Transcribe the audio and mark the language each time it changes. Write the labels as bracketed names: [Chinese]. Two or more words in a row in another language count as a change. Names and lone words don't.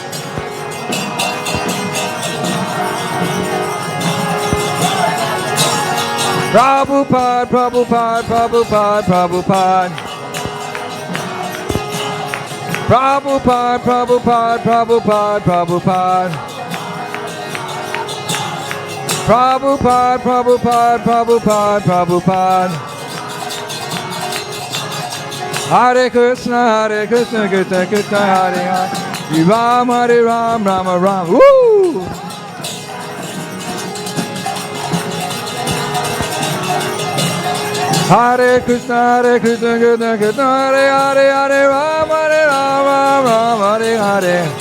[Sanskrit] Prabhupada, Prabhupada, Prabhupada, Prabhupada. Prabhupada, Prabhupada, Prabhupada, Prabhupada. Prabhupada, Prabhupada, Prabhupada, Prabhupada. Hare Krishna, Krishna Krishna, Hare Hare. Ram, Hare Ram, Rama Ram. Woo! Hare Krishna, Krishna Krishna, Hare Hare, Hare Ram, Hare Ram, Ram Hare Hare.